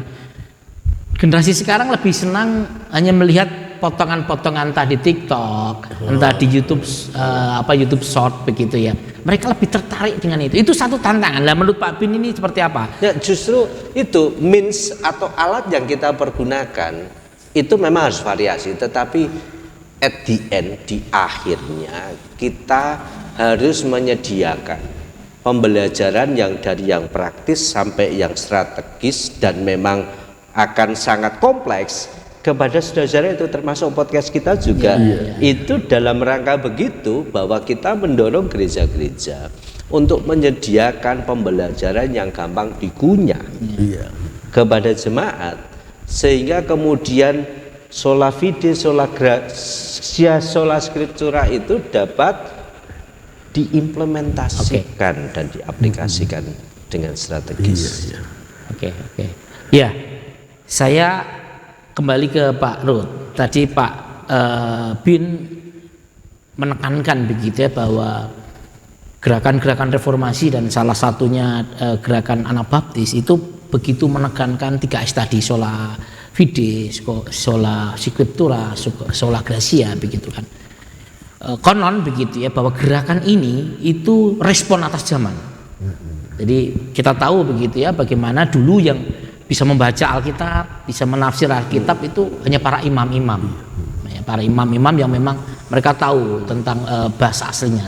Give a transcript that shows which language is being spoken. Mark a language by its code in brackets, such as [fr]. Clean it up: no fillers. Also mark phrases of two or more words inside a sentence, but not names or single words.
[id] Generasi sekarang lebih senang hanya melihat potongan-potongan entah di TikTok, entah di YouTube YouTube Short begitu ya. Mereka lebih tertarik dengan itu. Itu satu tantangan. Lah menurut Pak Bin ini seperti apa? Ya, justru itu means atau alat yang kita pergunakan itu memang harus variasi, tetapi [en] at the end, [id] di akhirnya kita harus menyediakan pembelajaran yang dari yang praktis sampai yang strategis dan memang akan sangat kompleks kepada saudara-saudara itu, termasuk podcast kita juga. Itu dalam rangka begitu bahwa kita mendorong gereja-gereja untuk menyediakan pembelajaran yang gampang dikunyah kepada jemaat, sehingga kemudian [la] sola fide, sola gratia, sola scriptura [id] itu dapat diimplementasikan dan diaplikasikan dengan strategis. Ya, saya kembali ke Pak Ruth. Tadi Pak Bin menekankan begitu ya bahwa gerakan-gerakan reformasi dan salah satunya gerakan Anabaptis itu begitu menekankan 3S tadi, [la] sola fide, sola scriptura, sola gratia [id] begitu kan. Konon begitu ya bahwa gerakan ini itu respon atas zaman. Jadi kita tahu begitu ya bagaimana dulu yang bisa membaca Alkitab, bisa menafsir Alkitab itu hanya para imam-imam. Para imam-imam yang memang mereka tahu tentang bahasa aslinya.